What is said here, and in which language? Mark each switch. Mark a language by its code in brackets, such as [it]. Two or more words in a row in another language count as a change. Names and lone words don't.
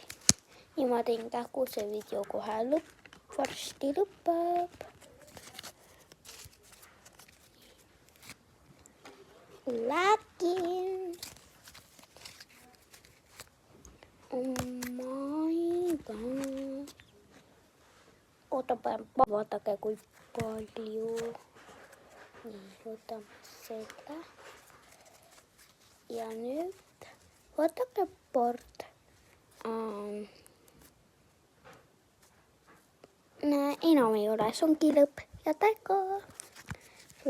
[et] Nii ma teen kähku, see video kohe varsti lõpeb. Läkin. [en] Oh my god. [et] Oota, vaadake, kui palju. Nii, võtame seda. Ja nüüd vaadake poolt. Enam ei ole, see ongi lõpp ja täiega.